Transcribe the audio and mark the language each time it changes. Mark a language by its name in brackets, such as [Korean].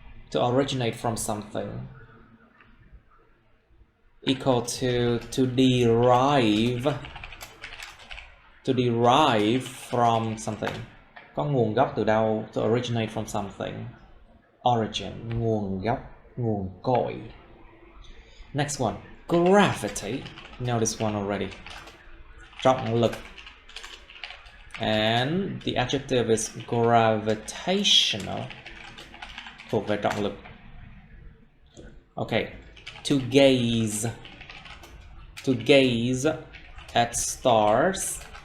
[English] To originate from something. Equal to derive. To derive from something. [Vietnamese] Có nguồn gốc từ đâu? [English] To originate from something. [Vietnamese] Origin, nguồn gốc, nguồn cội. [English] Next one, gravity. You know this one already. [Vietnamese] Trọng lực. [English] And the adjective is gravitational. [Vietnamese] Thuộc về trọng lực. [English] Okay, to gaze. To gaze at stars.